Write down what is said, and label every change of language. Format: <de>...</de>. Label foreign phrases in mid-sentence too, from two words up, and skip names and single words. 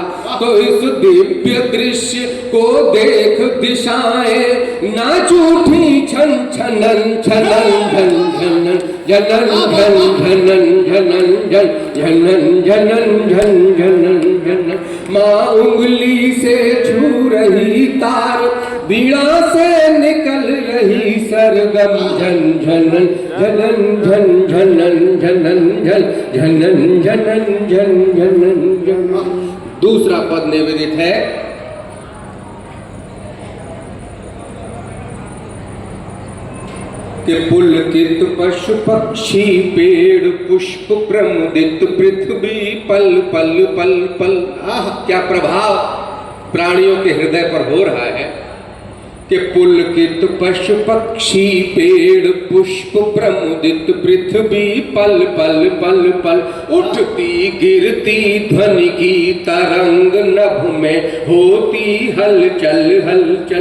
<hi>तो इस दिव्य दृश्य को देख दिशाएं नाच उठी छन छनन छनन झन झनन झनन झन झनन झनन झन झनन झनन झन झनन झनन। माँ उंगली से छू रही तार, वीणा से निकल रही सरगम। झन झनन झनन झन झनन झनन झन झनन झनन झन झनन झन। दूसरा पद निवेदित है कि पुलकित पशु पक्षी पेड़ पुष्प प्रमुदित पृथ्वी पल पल पल पल। क्या प्रभाव प्राणियों के हृदय पर हो रहा है कि पुलकित पशु पक्षी पेड़ पुष्प प्रमुदित पृथ्वी पल पल पल पल, उठती गिरती ध्वनि की तरंग नभ में होती हलचल हलचल।</hi>